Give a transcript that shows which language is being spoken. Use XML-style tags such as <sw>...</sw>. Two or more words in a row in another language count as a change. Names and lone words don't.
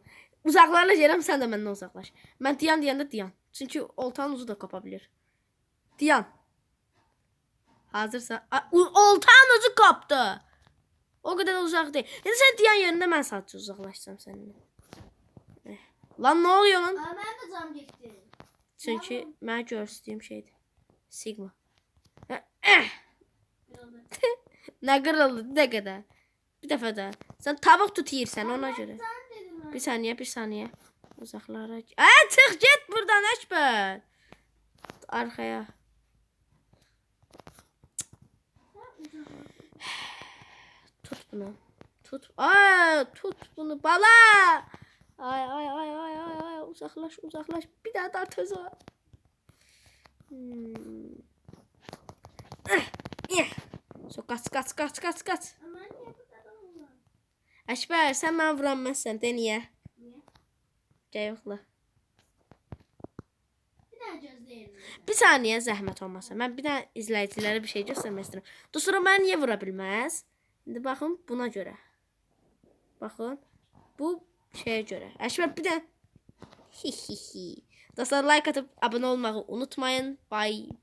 <az>Uzaqlarla yerəm, sən də məndən uzaqlaş. Mən dayan deyəndə dayan. Çünki oltanın uzu da qapa bilir. Dayan. Hazırsa. Oltanın ucu qapdı. O qədər də uzaq deyil. İndi sən dayan yerində, mən sadəcə uzaqlaşacağım səninlə.</az> <tr>Lan, nə oluyor lan? Aa, ben de cam geçtim.</tr> <az>Çünki mən göstərdiyim şeydir. Sigma. Nə qırıldı, bir dəqiqə də. Bir dəfə də. Sən tavuk tut yeyirsən, ona görə.</az> <tr>Sen dedin ha.</tr> <az>Bir saniyə. Uzaqlara. Çıx get buradan Əkbər. Arxaya. Tut bunu. Tut. Tut bunu bala. Ay.</az> <tr>Uzaklaş. Bir daha dart özü. So kaç. Ama niye bu kadar oldu?</tr> <az>Əkbər, sən mənə vuranmazsan, de niyə?</az> <tr>Niye?</tr> <az>Gəl yoxla.</az> <tr>Bir daha gözleyelim.</tr> <az>Bir saniyə zəhmət olmasa. Mən bir dənə izləyicilərə bir şey göstərmək istəyirəm. Dostlar, mən niyə vura bilməz? İndi baxın buna görə. Baxın. Bu şeyə görə. Əkbər bir də Dostlar,</az> <tr>like atıp abone olmayı unutmayın. Bye.</tr>